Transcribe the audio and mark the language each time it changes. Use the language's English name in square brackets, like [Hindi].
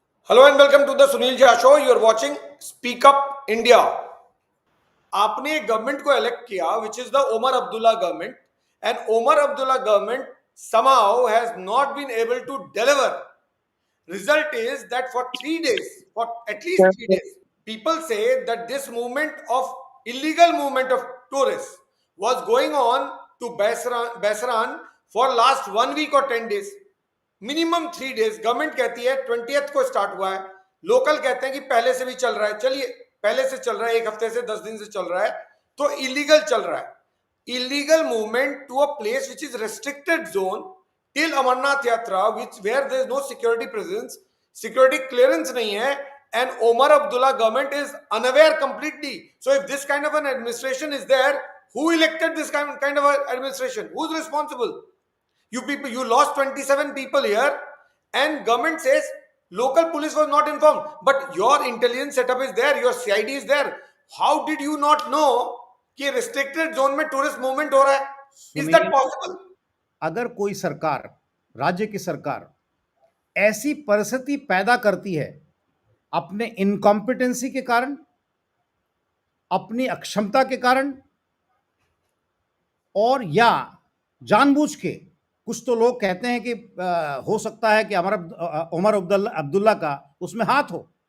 [English] Hello and welcome to the Sunil Jha show. You are watching speak up India. [Hindi] आपने एक government को elect किया [English] Which is the Omar Abdullah government, and Omar Abdullah government somehow has not been able to deliver. Result is that for 3 days, for at least 3 days, people say that this movement of illegal movement of tourists was going on to Baisran for last 1 week or 10 days. [Hindi] Minimum 3 days government कहती है 20th को start हुआ है, local कहते हैं कि पहले से भी चल रहा है। चलिए, पहले से चल रहा है, एक हफ्ते से 10 दिन से चल रहा है, तो इलीगल चल रहा है। [English] illegal movement to a place which is restricted zone till Amarnath Yatra, which where there is no security presence, [Hindi] security clearance नहीं है, [English] and Omar Abdullah government is unaware completely. So if this kind of an administration is there, who elected this kind of administration? Who's responsible? You people, you lost 27 people here, and government says local police was not informed, but your intelligence setup is there, your CID is there. How did you not know [Hindi] कि restricted zone में tourist movement हो रहा है? [English] Is that possible? [Hindi] अगर कोई सरकार, राज्य की सरकार ऐसी परिस्थिति पैदा करती है अपने इनकॉम्पिटेंसी के कारण, अपनी अक्षमता के कारण, और या जानबूझ के, कुछ तो लोग कहते हैं कि हो सकता है कि उमर अब्दुल्ला का उसमें हाथ हो।